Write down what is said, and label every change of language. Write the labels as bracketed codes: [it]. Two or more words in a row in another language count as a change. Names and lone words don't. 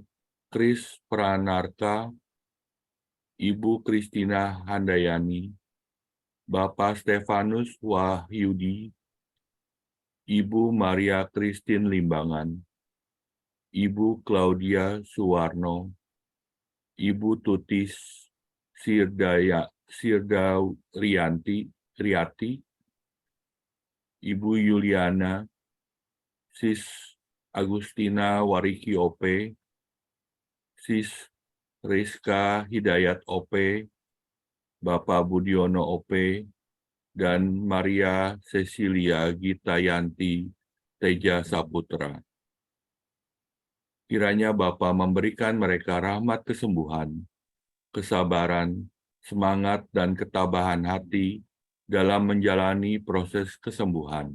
[id] Kris Pranarka, Ibu Kristina Handayani, Bapak Stefanus Wahyudi, Ibu Maria Kristin Limbangan, Ibu Claudia Suwarno, Ibu Tutis Riati, Ibu Yuliana, Sis Agustina Wariki OP, Sis Rizka Hidayat OP, Bapak Budiono OP, dan Maria Cecilia Gitayanti Teja Saputra. Kiranya Bapa memberikan mereka rahmat kesembuhan, kesabaran, semangat, dan ketabahan hati dalam menjalani proses kesembuhan.